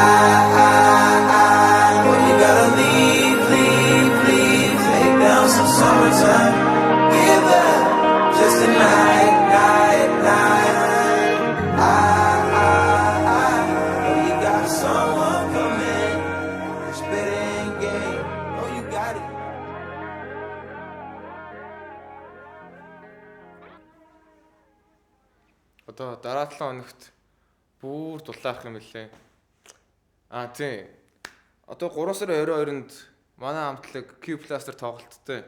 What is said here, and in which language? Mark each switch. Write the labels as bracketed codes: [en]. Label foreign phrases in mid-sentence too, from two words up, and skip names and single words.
[en] Oh, you gotta leave, take down some summertime. Give up just a night. Oh, you got someone coming. Spitting game. Oh, you got it. [mn] Одоо дараа 7 хоногт бүр дулаах юм лээ. Тийм. Одоо 3 сарын 22-нд манай хамтлаг Q Plus-ээр тоглолттой.